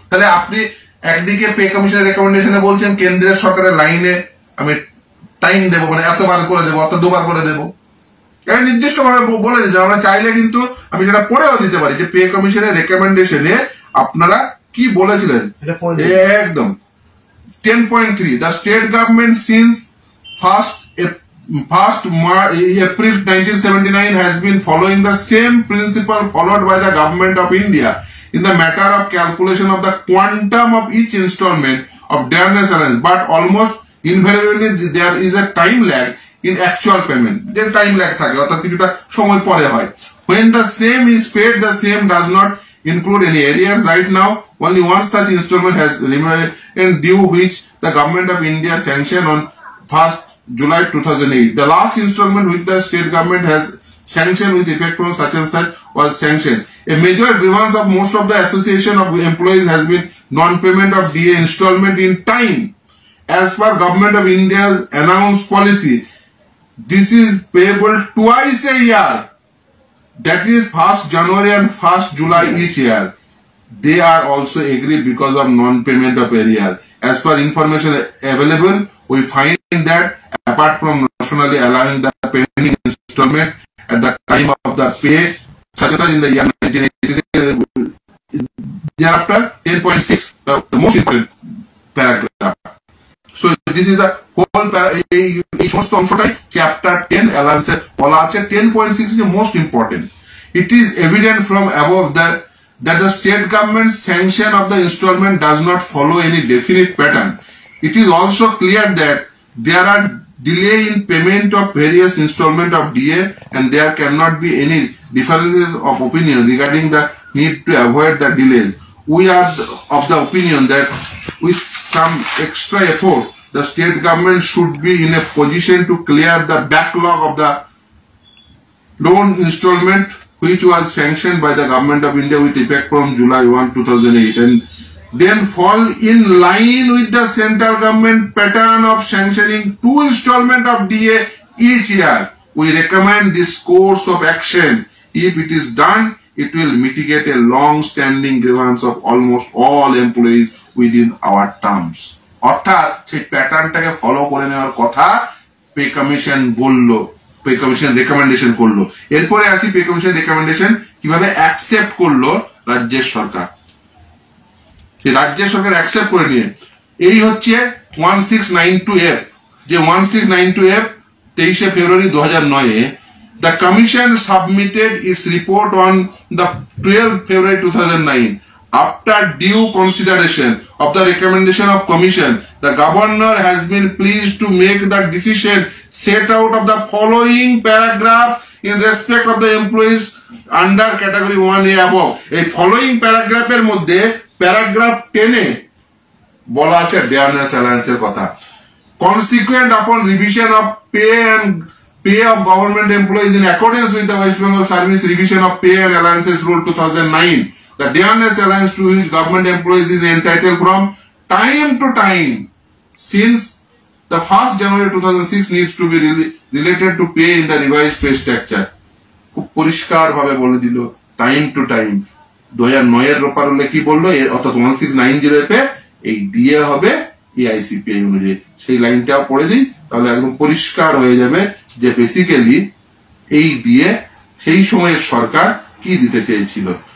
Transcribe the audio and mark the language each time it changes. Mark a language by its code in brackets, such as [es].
[bn] তাহলে আপনি একদিকে পে কমিশনের রেকমেন্ডেশনে বলছেন কেন্দ্রের সরকারের লাইনে আমি টাইম দেবো, মানে এতবার করে দেবো, অত 2 বার করে দেবো, এটা নির্দিষ্ট ভাবে বলে দিতে। আমরা চাইলে কিন্তু আমি সেটা পড়েও দিতে পারি যে পে কমিশনের রেকমেন্ডেশনে আপনারা কি বলেছিলেন একদম 10.3 [en] the state government since 1st April 1979 has been following the same principle followed by the government of India in the matter of calculation of the quantum of each installment of dearness allowance, but almost invariably there is a time lag in actual payment. There time lag [bn] থাকে অর্থাৎ কিছুটা সময় পরে হয়. [en] When the same is paid, the same does not include any arrears. Right now, only one such installment has remained due, which the government of India sanctioned on 1st July 2008. The last installment which the state government has sanctioned with effect from such and such was sanctioned. A major grievance of most of the association of employees has been non-payment of DA installment in time. As per government of India's announced policy, this is payable twice a year. That is 1st January and 1st July each year. They are also agreed because of non-payment of arrear. As per information available, we find that apart from nationally allowing the pending installment at the time of the pay, such as in the year 1986, thereafter 10.6, the most important paragraph. So this is the whole [bn] এই সমস্ত অংশটাই chapter 10 allowance এর বলা আছে. [en] 10.6 is the most important. It is evident from above that the state government sanction of the installment does not follow any definite pattern. It is also clear that there are delay in payment of various installment of DA, and there cannot be any differences of opinion regarding the need to avoid the delays. We are of the opinion that with some extra effort, the state government should be in a position to clear the backlog of the loan installment which was sanctioned by the government of India with effect from July 1, 2008, and then fall in line with the central government pattern of sanctioning 2 installment of DA each year. We recommend this course of action. If it is done, it will mitigate a long-standing grievance of almost all employees within our terms. [bn] অর্থাৎ সেই প্যাটার্নটাকে follow করে নেওয়ার কথা pay commission বললো, pay commission recommendation করলো. এরপরে আসি pay commission recommendation কিভাবে অ্যাকসেপ্ট করলো রাজ্যের সরকার. রাজ্যের সরকার অ্যাকসেপ্ট করে নিয়ে এই হচ্ছে 1692F, যে 1692F 23 February 2009 [en] the commission submitted its report on the 12th February 2009. After due consideration of the recommendation of commission, the governor has been pleased to make the decision set out of the following paragraph in respect of the employees under category 1A above. [bn] এই following paragraph এর মধ্যে paragraph 10 এ বলা আছে dearness allowance এর কথা. [en] Consequent upon revision of pay of government employees in accordance with the West Bengal Service Revision of Pay and Allowances Rule 2009, the dearness allowance to which government employees is entitled from time to time since the 1st January 2006 needs to be related to pay in the revised pay structure. [bn] খুব পরিষ্কার ভাবে বলে দিল [en] Time to time. [bn] 2009 এর রোপারুলে কি বললো, অর্থাৎ 1690 এই দিয়ে হবে এআইসিপিআই অনুযায়ী. সেই লাইনটাও পড়ে দিই, তাহলে একদম পরিষ্কার হয়ে যাবে যে বেসিক্যালি এই দিয়ে সেই সময়ের সরকার কি দিতে চেয়েছিল.